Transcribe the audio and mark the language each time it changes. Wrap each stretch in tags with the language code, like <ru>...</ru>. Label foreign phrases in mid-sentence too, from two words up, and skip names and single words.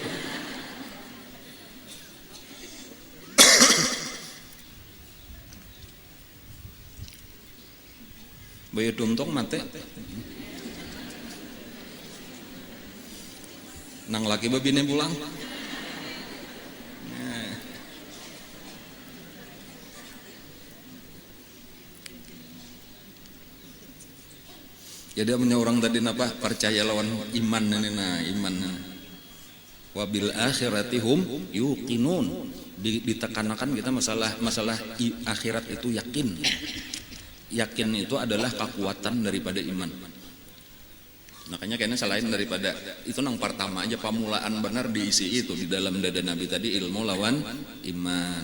<bjn>Bayi tuntung mate nang laki babine pulang. Jadi punya orang tadi napa percaya lawan iman iman</bjn> <ar>و بالآخرة هم يوقنون,</ar> <bjn>ditekanakan kita masalah akhirat itu yakin. Yakin itu adalah kekuatan daripada iman. Makanya kayaknya selain daripada itu nang pertama aja pamulaan benar diisi itu di dalam dada Nabi tadi ilmu lawan iman.</bjn>